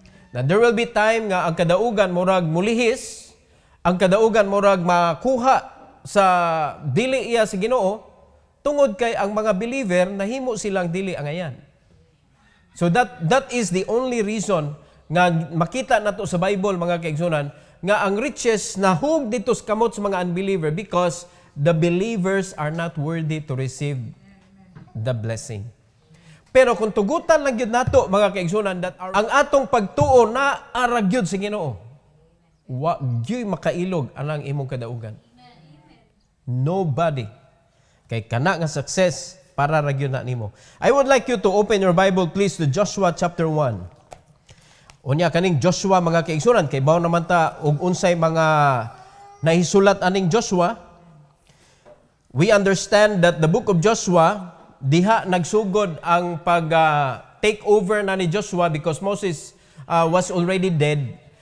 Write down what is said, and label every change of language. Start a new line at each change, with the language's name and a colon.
English: Now there will be time
Cebuano: nga ang kadaugan murag mulihis, ang kadaugan murag makuha sa dili iya sa Ginoo, tungod kay ang mga believer nahimo silang dili angayan.
English: So that is the only reason
Cebuano: nga makita nato sa Bible mga kaigsunan nga ang riches nahug dito sa kamot sa mga
English: unbeliever because the believers are not worthy to receive the blessing.
Cebuano: Pero kung tugutan lang gyud nato mga kaigsunan that ang atong pagtuo na ara gyud sa Ginoo, wa gyud makailog anang imong kadaugan. Nobody kay kana nga success para ra gyud na nimo.
English: I would like you to open your Bible please to Joshua chapter 1.
Cebuano: Unya kaning Joshua mga kaigsunan kay bawo naman ta og unsay mga nahisulat aning Joshua.
English: We understand that the book of Joshua
Cebuano: diha nagsugod ang pag take over na ni
English: Joshua because Moses was already dead.